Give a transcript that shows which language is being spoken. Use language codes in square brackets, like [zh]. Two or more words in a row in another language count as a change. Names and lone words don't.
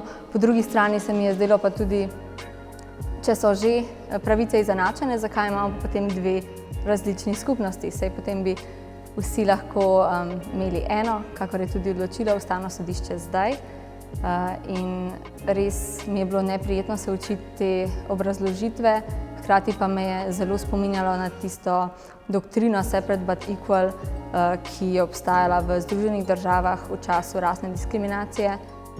[sl] Po drugi strani se mi je zdelo pa tudi, če so že pravice izenačene, zakaj imamo potem dve različni skupnosti, saj potem bi vsi lahko imeli eno, kakor je tudi odločilo Ustavno sodišče zdaj. In res mi je bilo neprijetno se učiti te obrazložitve, hkrati pa me je zelo spominjalo na tisto doktrino [en] separate but equal, [sl] ki je obstajala v Združenih državah v času rasne diskriminacije.